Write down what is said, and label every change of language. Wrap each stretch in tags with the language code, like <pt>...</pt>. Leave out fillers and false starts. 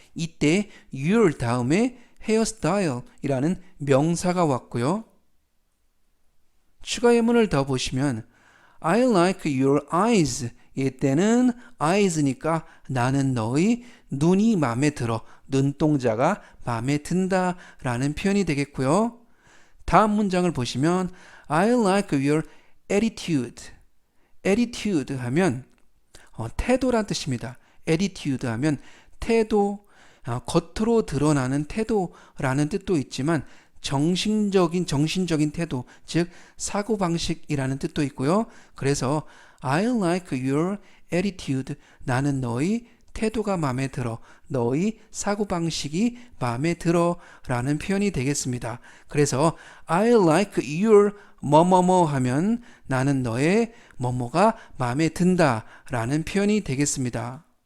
<ko>이때 your 다음에 hairstyle이라는 명사가 왔고요. 추가 예문을 더 보시면</ko> <en>I like your eyes.</en> <ko>이때는 eyes니까 나는 너의 눈이 마음에 들어, 눈동자가 마음에 든다 라는 표현이 되겠고요. 다음 문장을 보시면</ko> <en>I like your attitude.</en> <ko>attitude 하면 태도란 뜻입니다. attitude 하면 태도, 겉으로 드러나는 태도라는 뜻도 있지만 정신적인 태도, 즉 사고방식이라는 뜻도 있고요. 그래서</ko> <en>I like your attitude.</en> <ko>나는 너의 태도가 마음에 들어, 너의 사고방식이 마음에 들어 라는 표현이 되겠습니다. 그래서</ko> <en>I like your</en> <ko>뭐뭐뭐 하면 나는 너의 뭐뭐가 마음에 든다 라는 표현이 되겠습니다.</ko>